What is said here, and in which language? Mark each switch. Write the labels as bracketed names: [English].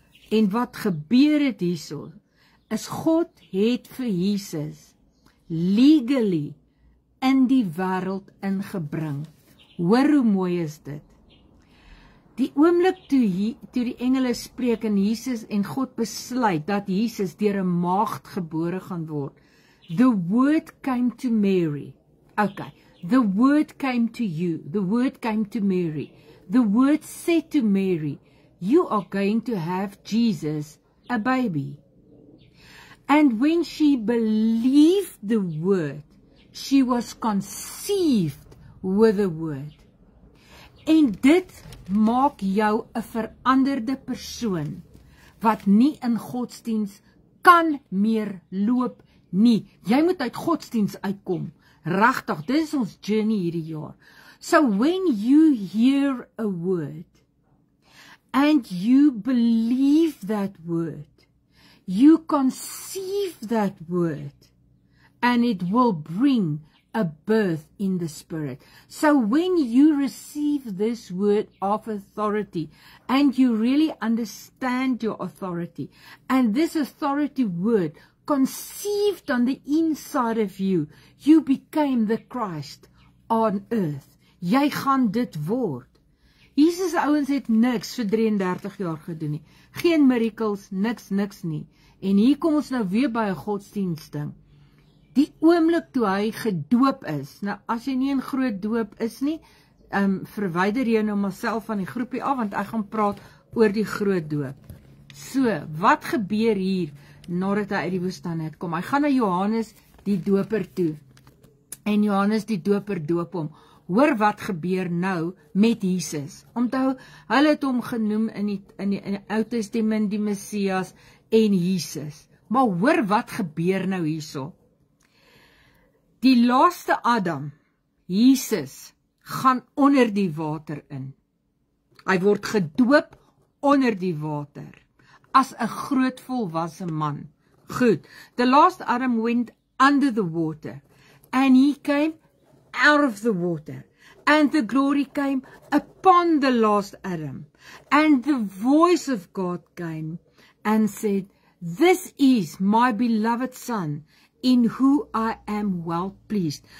[Afrikaans] En wat gebeur het hierso, is God het vir Jesus legally in die wêreld ingebring. Hoor hoe mooi is dit. Die oomblik toe die engele spreek en Jesus en God besluit dat Jesus deur 'n maagd gebore gaan word. [English] The word came to Mary. Okay, the word came to you. The word came to Mary. The word said to Mary, you are going to have Jesus, a baby. And when she believed the word, she was conceived with the word. [Afrikaans] En dit maak jou 'n veranderde persoon, wat nie in godsdiens kan meer loop nie. Jy moet uit godsdiens uitkom. Regtig, dit is ons journey hierdie jaar. [English] So when you hear a word and you believe that word, you conceive that word, and it will bring a birth in the spirit. So when you receive this word of authority, and you really understand your authority, and this authority word conceived on the inside of you, you became the Christ on earth. [Afrikaans] Jy gaan dit word. Jesus ouens het niks vir 33 jaar gedoen nie. Geen miracles, niks nie. En hier kom ons nou weer by 'n godsdiensting. Die oomblik toe hy gedoop is, nou as jy nie 'n groot doop is nie, verwyder jy nou maar self van die groepie af, want ek gaan praat oor die groot doop. So, wat gebeur hier, nadat hy uit die woestyn het kom? Hy gaan na Johannes die doper toe, en Johannes die doper doop hom. Hoor wat gebeur nou met Jesus. Onthou, hulle het hom genoem in die Ou Testament die Messias en Jesus. Maar hoor wat gebeur nou hierso. Die laaste Adam, Jesus, gaan onder die water in. Hy word gedoop onder die water, as 'n groot volwasse man. [English] Goed, the last Adam went under the water, and he came out of the water, and the glory came upon the last Adam, and the voice of God came and said, "This is my beloved Son, in who I am well pleased."